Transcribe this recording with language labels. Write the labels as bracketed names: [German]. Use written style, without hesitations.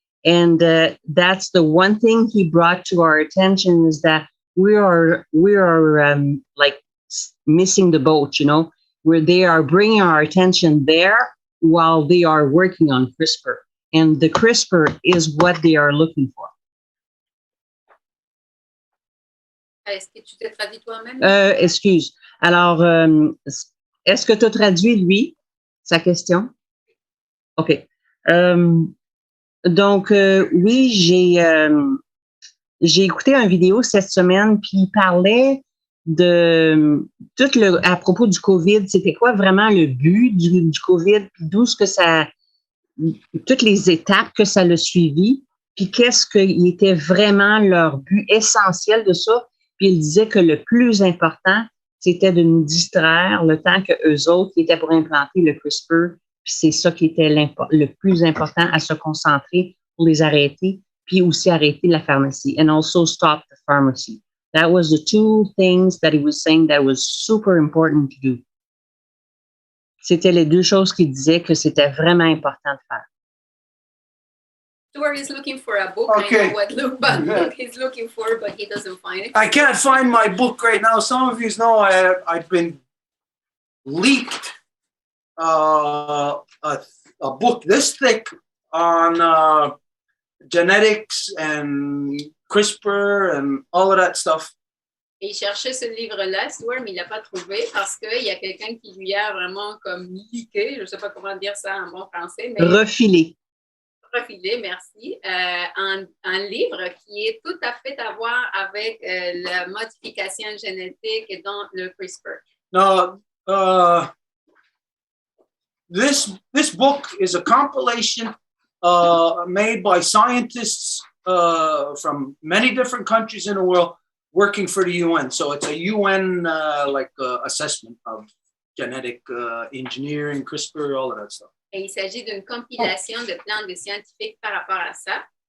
[English] And that's the one thing he brought to our attention, is that we are like missing the boat, you know, where they are bringing our attention there while they are working on CRISPR. And the CRISPR is what they are looking for. [French] Est-ce que tu t'es traduit toi-même? Excuse. Alors, est-ce que tu as traduit, lui, sa question? OK. Donc, oui, j'ai écouté une vidéo cette semaine, puis il parlait de à propos du COVID. C'était quoi vraiment le but du COVID, puis d'où ce que toutes les étapes que ça l'a suivi, puis qu'est-ce qui était vraiment leur but essentiel de ça. Puis il disait que le plus important, c'était de nous distraire le temps que eux autres qui étaient pour implanter le CRISPR. Puis c'est ça qui était le plus important, à se concentrer pour les arrêter, puis aussi arrêter la pharmacie, [English] and also stop the pharmacy. That was the two things that he was saying that was super important to do. [French] C'était les deux choses qu'il disait que c'était vraiment important de faire. [English] Stuart is looking for a book. Okay. I know what book he's looking for, but he doesn't find it. I can't find my book right now. Some of you know I've been leaked a book this thick on genetics and CRISPR and all of that stuff. [French] Et il cherchait ce livre-là, Stuart, mais il l'a pas trouvé parce qu'il y a quelqu'un qui lui a vraiment comme leaké, je ne sais pas comment dire ça en bon français, mais Refilé. refilé, merci, un livre qui est tout à fait à voir avec la modification génétique et donc le CRISPR. [English] Now, this book is a compilation made by scientists from many different countries in the world working for the UN. So it's a UN assessment of genetic engineering, CRISPR, all of that stuff. [French] Et il s'agit d'une compilation de plans de scientifiques par rapport à ça.